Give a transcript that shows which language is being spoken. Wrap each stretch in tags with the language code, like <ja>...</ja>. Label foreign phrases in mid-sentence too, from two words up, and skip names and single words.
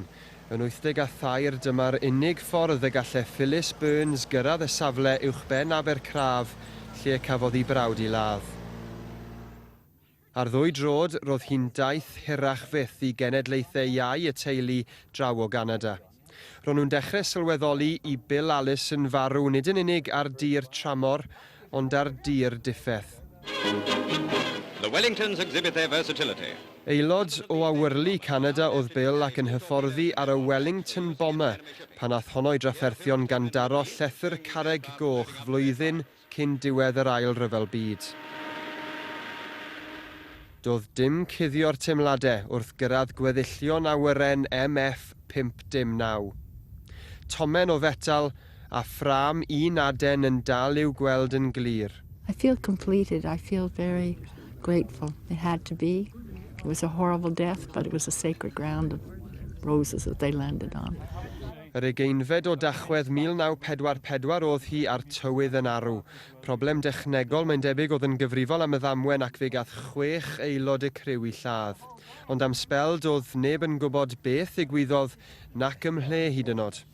<cy>Yn 83, dyma'r unig ffordd y gallai Phyllis Burns gyrraedd y safle uwchben Abercraf, lle cafodd hi brawd i ladd. Ar 2 drod, roedd hi'n daith hirach fyth i genedlaethau iau y teulu draw o Ganada. Ro'n nhw'n dechrau sylweddoli i Bill Allison farw nid yn unig ar dir tramor, ond ar dir diffeth.</cy> <en>The Wellingtons exhibit their versatility.</en> <cy>Aelod o awyrlu Canada oedd Bill ac yn hyfforddi ar y Wellington bomber pan ath honno i drafferthion gan daro llethr carreg goch flwyddyn cyn diwedd yr ail ryfel byd. Doedd dim cuddio'r teimladau wrth gyrraedd gweddillion awyren MF 509. Tomen o fetal a ffram un aden yn dal i'w gweld yn glir.</cy> <en>I feel completed. I feel very grateful. It had to be. It was a horrible death, but it was a sacred ground of roses that they landed on.</en> <cy>Yr 18fed o Dachwedd 1944 oedd hi ar tywydd yn arw. Problem dechnegol mae'n debyg oedd yn gyfrifol am y ddamwen ac fe gath 6 aelod y criw i lladd. Ond am spel doedd neb yn gwybod beth ddigwyddodd nac ymhle hyd yn oed.</cy>